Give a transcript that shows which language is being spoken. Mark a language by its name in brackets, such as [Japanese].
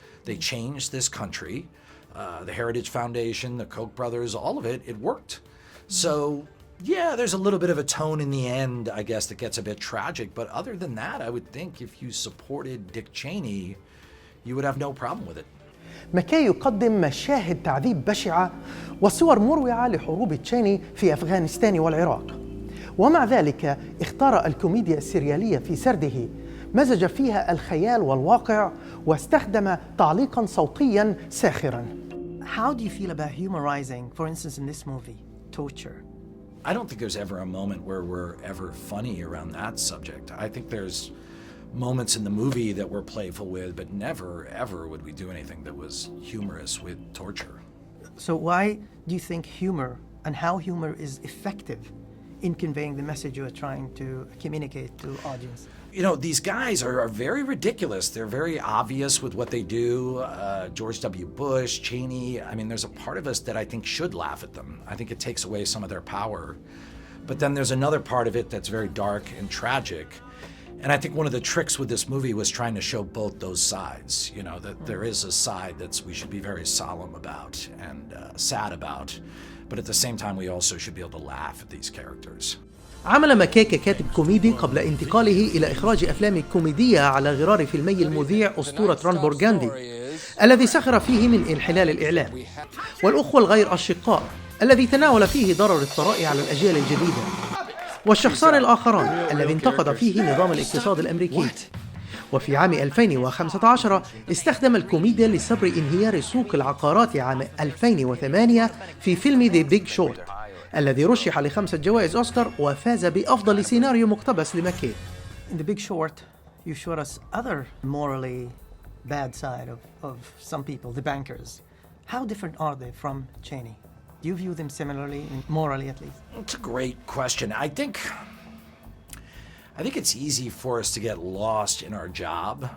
[English] They changed this country. The Heritage Foundation, the Koch brothers, all of it, it worked. So, yeah, there's a little bit of a tone in the end, I guess, that gets a bit tragic. But other than that, I would think if you supported Dick Cheney, you would have no problem with it. [Arabic] ماكاي يقدم مشاهد تعذيب بشعة وصور مروعة لحروب تشيني في أفغانستان والعراق، ومع ذلك اختار الكوميديا السريالية في سرده، مزج فيها الخيال والواقع واستخدم تعليقاً صوتياً ساخراً. [English] How do you feel about humorizing, for instance, in this movie, torture? I don't think there's ever a moment where we're ever funny around that subject. I think there's moments in the movie that we're playful with, but never, ever would we do anything that was humorous with torture. So why do you think humor and how humor is effective in conveying the message you're trying to communicate to audience? You know, these guys are very ridiculous. They're very obvious with what they do. George W. Bush, Cheney, I mean, there's a part of us that I think should laugh at them. I think it takes away some of their power. But then there's another part of it that's very dark and tragic. And I think one of the tricks with this movie was trying to show both those sides, you know, that there is a side that we should be very solemn about and sad about. But at the same time, we also should be able to laugh at these characters. [Arabic] عمل ماكاي ككاتب كوميدي قبل انتقاله إلى إخراج أفلام كوميدية على غرار فيلمي المذيع أسطورة ران بورغاندي الذي سخر فيه من انحلال الإعلام، والأخوة الغير أشقاء الذي تناول فيه ضرر الثراء على الأجيال الجديدة، والشخصان الآخران الذي انتقد فيه نظام الاقتصاد الأمريكي. وفي عام 2015 استخدم الكوميديا لصبر انهيار سوق العقارات عام 2008 في فيلم The Big Short الذي رشح ل5 جوائز أوسكار وفاز بأفضل سيناريو مقتبس لماكاي. [English] In The Big Short, you showed us other morally bad side of some people, the bankers. How different are they from Cheney? Do you view them similarly, morally at least? It's a great question. I think it's easy for us to get lost in our job.